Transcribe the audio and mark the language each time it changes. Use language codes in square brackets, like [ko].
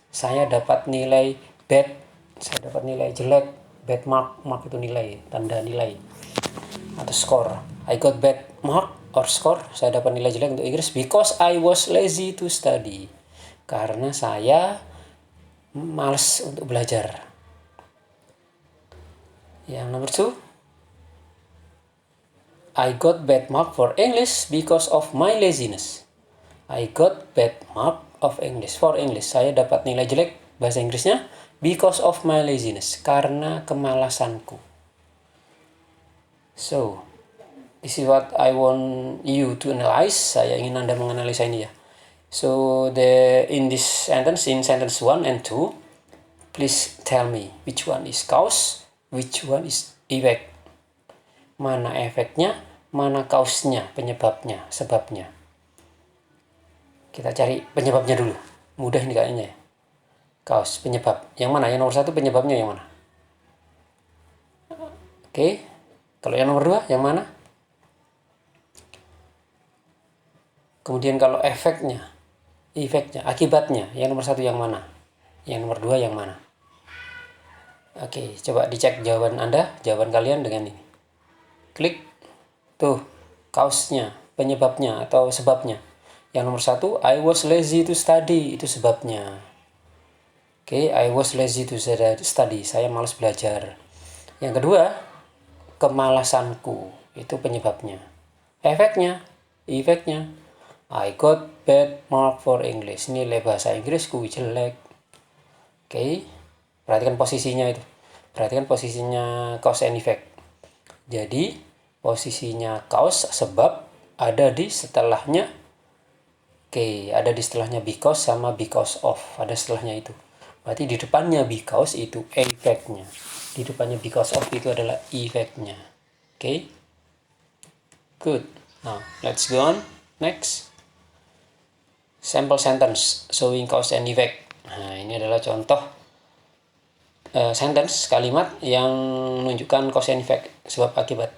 [id] Saya dapat nilai bad, saya dapat nilai jelek. Bad mark itu nilai, tanda nilai atau score. [en] I got bad mark or score, [id] saya dapat nilai jelek untuk Inggris [en] because I was lazy to study. [id] Karena saya malas untuk belajar. Yang nomor 2, [en] I got bad mark for English because of my laziness. I got bad mark of English for English. [id] Saya dapat nilai jelek bahasa Inggrisnya [en] because of my laziness, [id] karena kemalasanku. [en] So, this is what I want you to analyze. [id] Saya ingin Anda menganalisa ini ya. [en] So, in sentence 1 and 2, please tell me which one is cause, which one is effect. [id] Mana efeknya, mana cause-nya, penyebabnya, sebabnya. Kita cari penyebabnya dulu. Mudah ini kayaknya ya. Cause, penyebab. Yang mana? Yang nomor 1 penyebabnya yang mana? Oke. Kalau yang nomor 2 yang mana? Kemudian kalau efeknya, akibatnya, yang nomor 1 yang mana? Yang nomor 2 yang mana? Oke, coba dicek jawaban Anda, jawaban kalian dengan ini. Klik. Tuh, cause-nya, penyebabnya atau sebabnya. Yang nomor 1, [en] I was lazy to study, [id] itu sebabnya. [en] Oke, I was lazy to study, [id] saya malas belajar. Yang kedua, kemalasanku, itu penyebabnya. [en] Efeknya, I got bad mark for English, [id] nilai bahasa Inggrisku jelek. Oke, perhatikan posisinya itu. Perhatikan posisinya [en] cause and effect. [id] Jadi, posisinya cause, sebab, ada di setelahnya. Oke, ada di setelahnya because sama because of. Ada setelahnya itu. Berarti di depannya because itu effect-nya. Di depannya because of itu adalah effect-nya. [en] Oke? Good. Now, let's go on. Next. Sample sentence showing cause and effect. [id] Nah, ini adalah contoh sentence, kalimat yang menunjukkan [en] cause and effect, [id] sebab akibat.